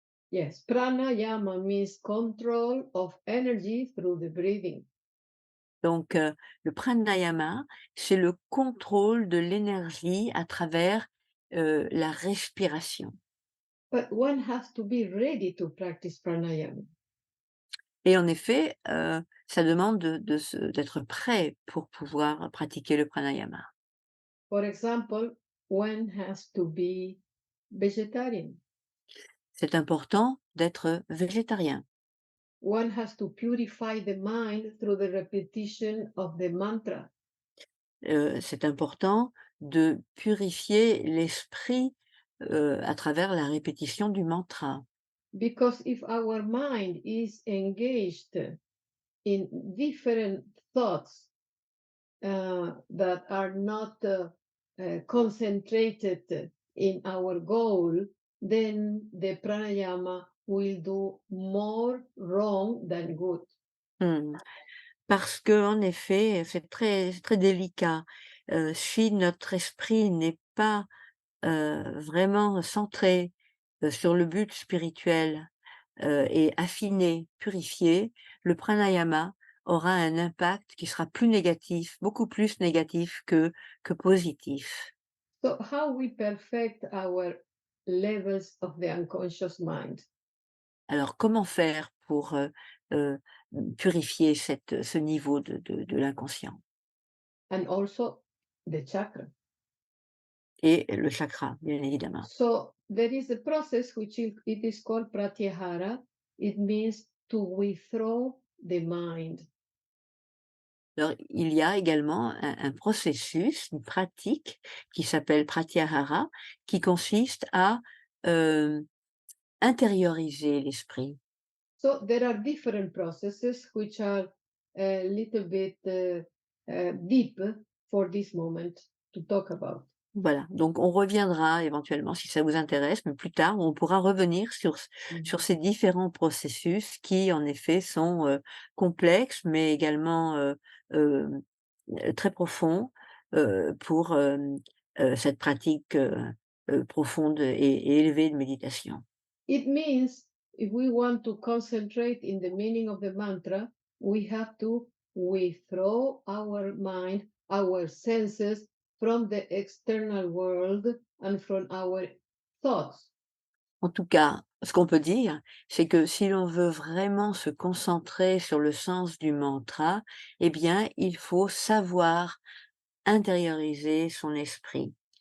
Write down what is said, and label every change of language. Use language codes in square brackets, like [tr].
[en] Yes, pranayama means control of energy through the breathing. [fr] Donc, le pranayama, c'est le contrôle de l'énergie à travers, la respiration. [en] But one has to be ready to practice pranayama. [fr] Et en effet, ça demande d'être prêt pour pouvoir pratiquer le pranayama. [en] For example, one has to be vegetarian. [fr] C'est important d'être végétarien. [en] One has to purify the mind through the repetition of the mantra. [fr] C'est important de purifier l'esprit, à travers la répétition du mantra. [en] Because if our mind is engaged in different thoughts that are not concentrated in our goal, then the pranayama will do more wrong than good. Mmh. [fr] Parce qu'en effet, c'est très délicat. Si notre esprit n'est pas, vraiment centré, sur le but spirituel, et affiné, purifié, le pranayama aura un impact qui sera plus négatif, beaucoup plus négatif que positif. [en] So, how we perfect our levels of the unconscious mind? [fr] Alors comment faire pour, heu, purifier ce niveau de l'inconscient? [en] And also the chakra. [fr] Et le chakra, bien évidemment. [en] So there is a process which it is called pratyahara. It means to withdraw the mind. [fr] Alors, il y a également un processus, une pratique qui s'appelle pratyahara, qui consiste à, hem, intérioriser l'esprit. [en] So there are different processes which are a little bit deep for this moment to talk about. [fr] Voilà, donc on reviendra éventuellement si ça vous intéresse, mais plus tard, on pourra revenir sur Mhm. ces différents processus qui, en effet, sont, complexes, mais également, hem, très profonds, pour, cette pratique, profonde et élevée de méditation. [en] It means if we want to concentrate in the meaning of the mantra, we have to withdraw our mind, our senses from the external world and from our thoughts. [fr] En tout cas, ce qu'on peut dire, c'est que si l'on veut vraiment se concentrer sur le sens du mantra, eh bien, il faut savoir intérioriser son esprit.